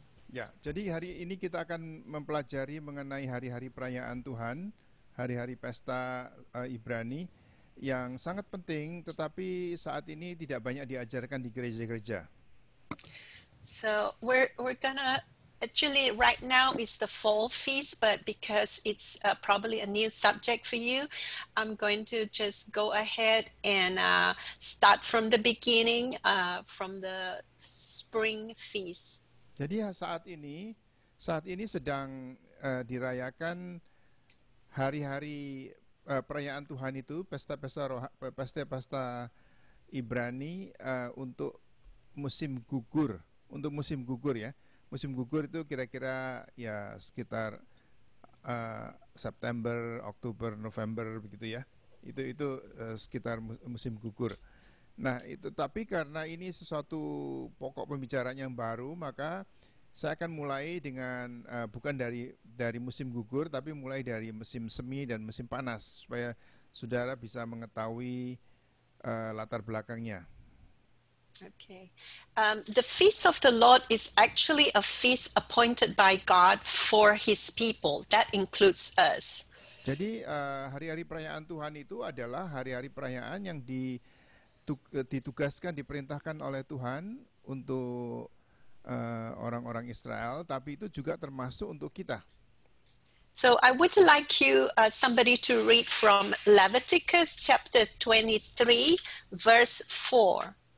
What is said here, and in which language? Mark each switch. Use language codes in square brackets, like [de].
[id] Ya, jadi hari ini kita akan mempelajari mengenai hari-hari perayaan Tuhan, hari-hari pesta Ibrani yang sangat penting, tetapi saat ini tidak banyak diajarkan di gereja-gereja. [en] So we're gonna actually right now is the fall feast, but because it's probably a new subject for you, I'm going to just go ahead and start from the beginning, from the spring feast. [id] Jadi saat ini sedang dirayakan hari-hari perayaan Tuhan itu, pesta-pesta Ibrani untuk musim gugur ya. Musim gugur itu kira-kira ya sekitar September, Oktober, November begitu ya. Itu sekitar musim gugur. Nah, itu tapi karena ini sesuatu pokok pembicaraan yang baru, maka saya akan mulai dengan bukan dari musim gugur, tapi mulai dari musim semi dan musim panas, supaya saudara bisa mengetahui latar belakangnya. [en] Okay. The feast of the Lord is actually a feast appointed by God for His people. That includes us. [id] Jadi hari-hari perayaan Tuhan itu adalah hari-hari perayaan yang ditugaskan, diperintahkan oleh Tuhan untuk orang-orang Israel, tapi itu juga termasuk untuk kita. [en] So I would like you, somebody to read from Leviticus chapter 23, verse 4.